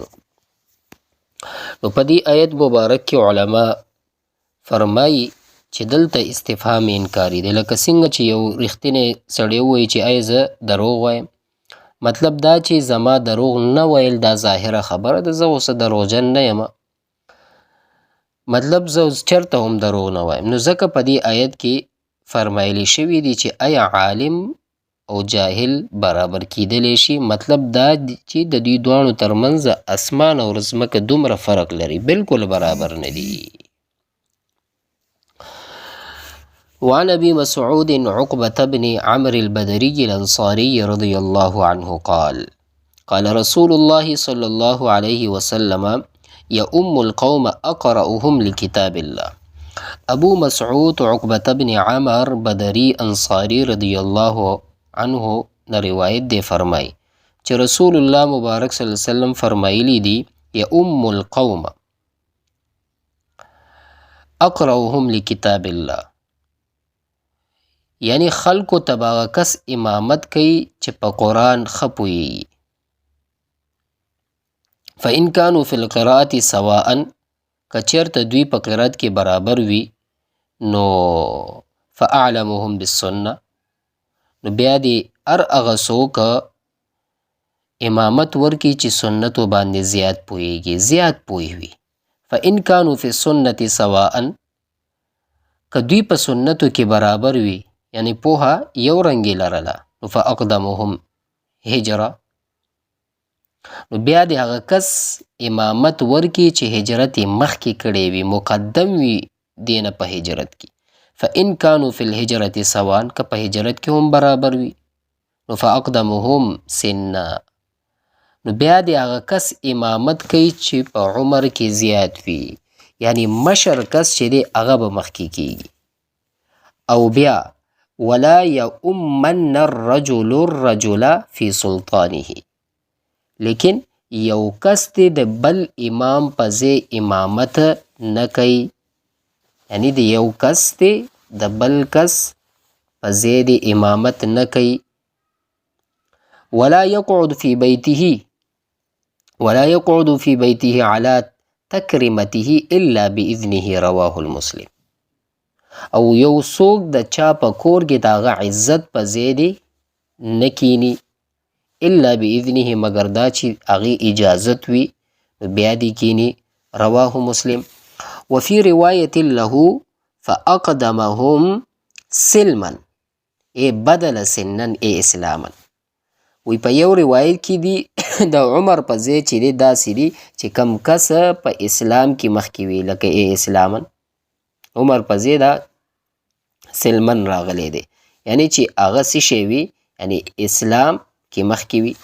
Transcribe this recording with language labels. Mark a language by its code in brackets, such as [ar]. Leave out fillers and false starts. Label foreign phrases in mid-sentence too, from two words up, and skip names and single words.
[ps] نو په دې آیت مبارک کې علما فرمایي چې دلته استفهام انکاري دی، لکه څنګه چې یو رښتینی سړی ووایي چې ای زه دروغ وایم، مطلب دا چې زما دروغ نه ویل دا ظاهره خبره ده، زه اوس دروغجن نه یم، مطلب زه اوس چېرته هم دروغ نه وایم. نو ځکه په دې آیت کې فرمایلی شوي دي چې آیا عالم او جاهل برابر کیدلی شي؟ مطلب دا چې د دوی دواړو ترمنځ اسمان او ځمکه دومره فرق لري، بالکل برابر نه دي. [ar] وعن ابي مسعود عقبة بن عمرو البدري الانصاري رضي الله عنه قال: قال رسول الله صلى الله عليه وسلم: يؤم القوم اقرأهم لكتاب الله. [ps] ابو مسعود عقبة بن عمر بدری انصاری [ar] رضی الله عنه [ps] نه روایت دی، فرمای چې رسول الله مبارک [ar] صلی الله علیه وسلم [ps] فرمایلی دی: [ar] يؤم القوم اقرأهم لكتاب الله، [ps] یعنی خلکو تباغه کس امامت کوي چې په قرآن ښه پوهیږي. [ar] فإن كانوا في القراءة سواء، [ps] که چېرته دوی په قرات کې برابر وي، نو [ar] فأعلمهم بالسنه، [ps] نو بیا دې هر هغه څوک امامت ورکي چې سنتو باندې زیات پوهیږي، زیات پوه وي. [ar] فإن كانوا في السنة سواء، [ps] که دوی په سنتو کې برابر وي، یعنی پوها یو رنګې لرله، نو [ar] فاقدمهم هجره، [ps] نو بیا د هغه کس امامت ورکي چې هجرت یې مخکې کړی وي، مقدم وي دینه په هجرت کې. [ar] فإن كانوا في الهجرة سواء، [ps] که په هجرت کې هم برابر وي، نو [ar] فاقدمهم سنا، [ps] نو بیا د هغه کس امامت کوي چې په عمر کې زیات وي، یعنی مشر کس چې دی هغه به مخکې کیږي. او بیا [ar] ولا یؤمن الرجل الرجل فی سلطانه، [ps] لیکن یو کس دی د بل امام په ځای امامت نه کوي، یعنی د یو کس دی د بل کس په ځای د امامت نه کوي. [ar] ولا یقعد فی بیته علی تکرمته الا باذنه رواه المسلم، [ps] او یو څوک د چا په کور کې د هغه عزت په ځای دی نه کینی [ar] الا باذنه، [ps] مگر دا چې هغې اجازت وي بیا دې کینی. [ar] رواه مسلم. وفي روایت له فاقدمهم سلما ای بدل سنا ای اسلاما، [ps] وی په یو روایت کې دی د عمر په ځای چې دی داسې دی چې کم کس په اسلام کې مخکې وي، لکه [ar] ای اسلاما، [ps] عمر په ځای دا سلمن راغلی دی، یعنی چې هغه څه شی وي، یعنی اسلام کې مخکې وي.